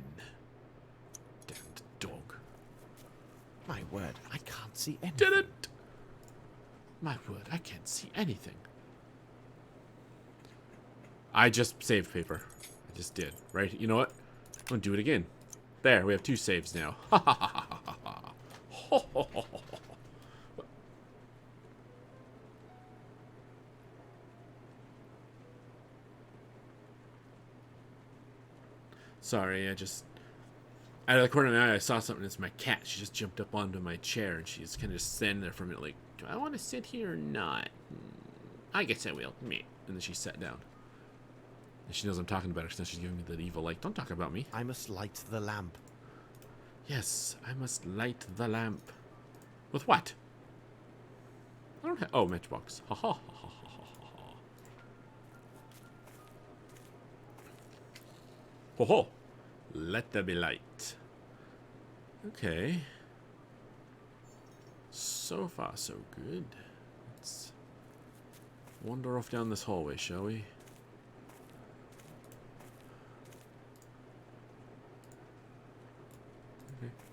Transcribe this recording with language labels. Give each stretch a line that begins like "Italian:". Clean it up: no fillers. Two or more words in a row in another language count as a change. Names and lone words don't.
English: Damned dog. My word, I can't see anything. Did it! My word, I can't see anything. I just saved paper. I just did. Right? You know what? I'm going to do it again. There, we have 2 saves now. Ha ha ha ha ha ha. Ho ho ho ho ho. Sorry, I just... Out of the corner of my eye, I saw something. It's my cat. She just jumped up onto my chair, and she's kind of standing there for a minute like, do I want to sit here or not? I guess I will. Meh. And then she sat down. And she knows I'm talking about her, so now she's giving me that evil light. Don't talk about me. I must light the lamp. Yes, I must light the lamp. With what? I don't have... Oh, matchbox. Ha ha ha ha ha ha ha. Ho ho. Let there be light. Okay. So far, so good. Let's wander off down this hallway, shall we? Okay.